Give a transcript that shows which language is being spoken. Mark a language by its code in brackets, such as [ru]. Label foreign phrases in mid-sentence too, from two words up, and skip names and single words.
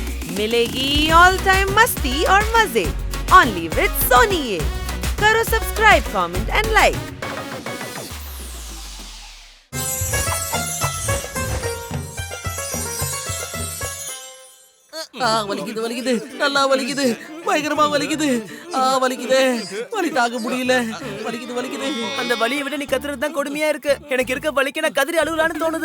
[hi] मिलेगी [en] all time [hi] मस्ती और मजे [en] only with [hi] सोनी ये। करो सब्सक्राइब, [en] comment and like. [ta] வலிக்குது வலிக்குது, நல்லா வலிக்குது, பயங்கரமா வலிக்குது, வலிக்குது, வலி தாங்க முடியல, வலிக்குது வலிக்குது. அந்த வலியை விட நீ கத்துறது தான் கொடுமையா இருக்கு. எனக்கு இருக்க வலிக்கு நான் கதறி அழுவலான்னு தோணுது.